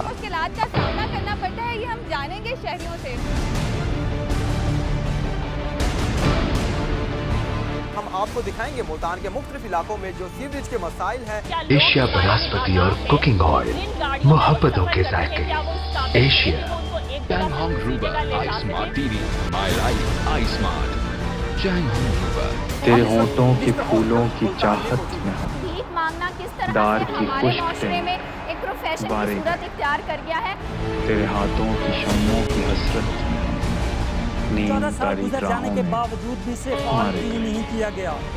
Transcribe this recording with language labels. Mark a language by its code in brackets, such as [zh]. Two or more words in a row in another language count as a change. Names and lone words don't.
[ur] مشکلات کا سامنا کرنا پڑتا ہے، یہ ہم جانیں گے شہریوں سے۔ ہم آپ کو دکھائیں گے ملتان کے مختلف علاقوں میں جو سیوریج کے مسائل ہیں۔ ایشیا بناسپتی اور کوکنگ آئل، محبتوں کے ذائقے، ایشیا۔ [en] Changhong Ruba iSmart TV, My Life iSmart. Changhong Ruba. [ur] تیرے ہونٹوں کے پھولوں کی چاہت میں ہوں، بھیک مانگنا کس طرح دار سے کی ہمارے خشک معاشرے میں ایک پروفیشن کی بارے صورت اختیار کر گیا ہے۔ تیرے ہاتھوں کی شمعوں کی حسرت نیم 14 سال تاریک گزر جانے راہوں کے میں باوجود بھی صرف ہمارے نہیں کیا گیا۔